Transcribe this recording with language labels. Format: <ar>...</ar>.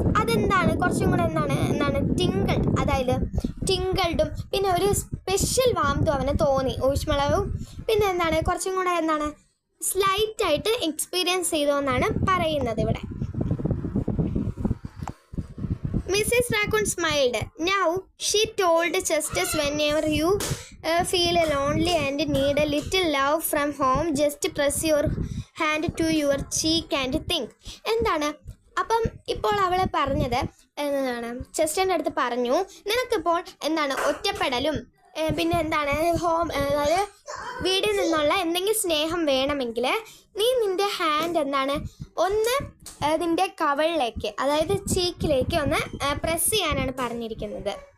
<ml>അതെന്താണ് കുറച്ചും കൂടെ എന്താണ് ടിങ്കിൾ, അതായത് ടിങ്കിൾഡും പിന്നെ ഒരു സ്പെഷ്യൽ വാംത്തും അവന് തോന്നി, ഊഷ്മളവും പിന്നെ എന്താണ് കുറച്ചും കൂടെ സ്ലൈറ്റായിട്ട് എക്സ്പീരിയൻസ് ചെയ്തോന്നാണ് പറയുന്നത് ഇവിടെ.</ml> <en>Mrs. Raccoon smiled. Now, she told Justice, whenever you feel lonely and need a little love from home, just press your hand to your cheek and think.</en> <ml>എന്താണ് അപ്പം ഇപ്പോൾ അവളെ പറഞ്ഞത് എന്താണ്, ചെസ്റ്റൻ്റെ അടുത്ത് പറഞ്ഞു, നിനക്കിപ്പോൾ എന്താണ് ഒറ്റപ്പെടലും പിന്നെ എന്താണ് അതായത് വീട്ടിൽ നിന്നുള്ള എന്തെങ്കിലും സ്നേഹം വേണമെങ്കിൽ നീ നിൻ്റെ ഹാൻഡ് എന്താണ് ഒന്ന് നിൻ്റെ കവളിലേക്ക്, അതായത് ചീക്കിലേക്ക് ഒന്ന് പ്രസ് ചെയ്യാനാണ് പറഞ്ഞിരിക്കുന്നത്.</ml>